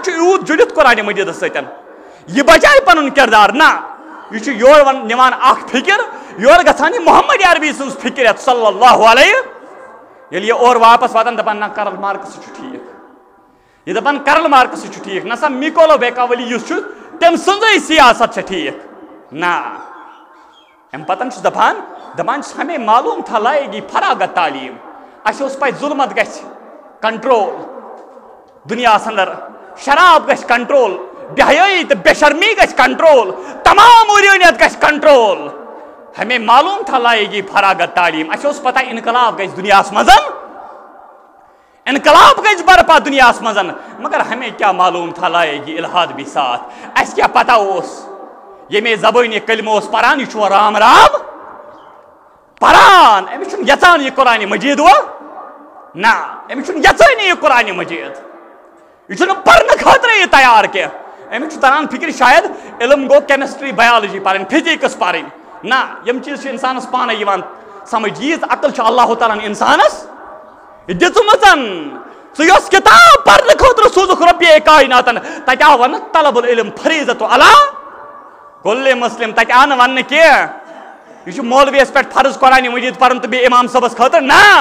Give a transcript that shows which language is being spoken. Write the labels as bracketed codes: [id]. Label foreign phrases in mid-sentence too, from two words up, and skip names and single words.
[ks] چھُ یوٗت جُڑِتھ قرآن مجیدس سۭتۍ یہِ بچایہِ پنُن کردار نہ یہ چھُ یور نِوان اکھ فکر یور گژھان یہِ محمد عربی سٕنٛز فکر یتھ [ar] صلی اللہ علیہ [ks] ییٚلہِ یہِ اور واپس واتان دپان نہ کرل مارکس چھُ ٹھیٖک یہِ دپان کرل مارکس چھُ ٹھیٖک نہ سا میکولو بیکاولی یُس چھُ تٔمۍ سٕنٛزٕے سیاست چھےٚ ٹھیٖک نہ امہِ پتہٕ چھُس دپان چھُس [ur] ہمیں معلوم تھا لائے گی فراغت تعلیٖم [ks] اسہِ اوس پاے ظلمت گژھِ کنٹرول دُنیاہس اندر شراب گژھِ کنٹرول بے حیائی تو بے شرمی گژھِ کنٹرول تمام عریانیت گژھِ کنٹرول [ur] ہمیں معلوم تھا لائے گی فراغت تعلیم [ks] اسہِ اوس پتہ انقلاب گژھِ دنیاہس منٛز انقلاب گژھِ برپا دنیاہس منٛز مگر [ur] ہمیں کیا معلوم تھا لائے گی الحاد بھی ساتھ [ks] اسہِ کیا پتہ اوس ییٚمے زبٲنہِ کلمہٕ اوس پران یہِ چھُ رام رام پران أمِس چھُنہٕ یژھان یہِ قرآن مجیٖد نہ أمِس چھُنہٕ یژھٲنی یہِ قرآن مجیٖد یہِ چھُنہٕ پرنہٕ خٲطرٕ یہِ تیار کینٛہہ أمِس چھُ تران فکر شاید علم گوٚو کیمسٹری بیالجی پرٕنۍ فزیکس پرٕنۍ نہ یِم چیٖز چھِ انسانس پانے یِوان سمجھ ییٖژ عقل چھِ اللہ تعالیٰ ہن انسانس دِژمٕژن ژٕ یۄس کِتاب پرنہٕ خٲطرٕ سوٗزُکھ رۄبیہِ کایناتن تتہِ آو وننہٕ [ar] طلب العلم فریٖضۃ علی کُلِ مسلم [ks] تتہِ آو نہٕ وننہٕ کینٛہہ یہ چھُ مولویس پٮ۪ٹھ فرض قرآنِ مجیٖد پرُن تہٕ بیٚیہِ اِمام صٲبس خٲطرٕ نہ